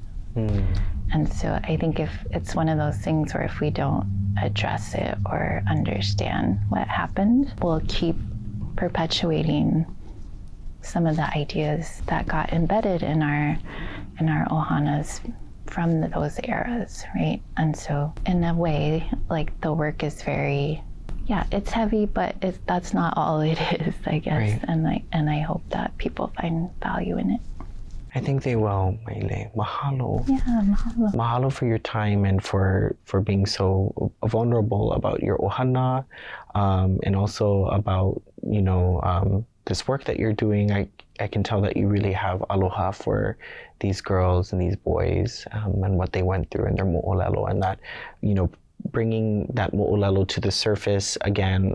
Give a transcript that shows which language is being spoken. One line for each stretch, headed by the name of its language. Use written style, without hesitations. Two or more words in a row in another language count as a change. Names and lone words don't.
English: And so I think if it's one of those things where if we don't address it or understand what happened, we'll keep perpetuating some of the ideas that got embedded in our ohanas from those eras, right? And so in a way, the work is very, it's heavy, but that's not all it is, I guess. Right. And I hope that people find value in it. I think they will, Maile. Mahalo. Yeah, mahalo. Mahalo for your time and for being so vulnerable about your ohana, and also about, this work that you're doing. I can tell that you really have aloha for these girls and these boys, and what they went through in their mo'olelo, and that, bringing that mo'olelo to the surface again.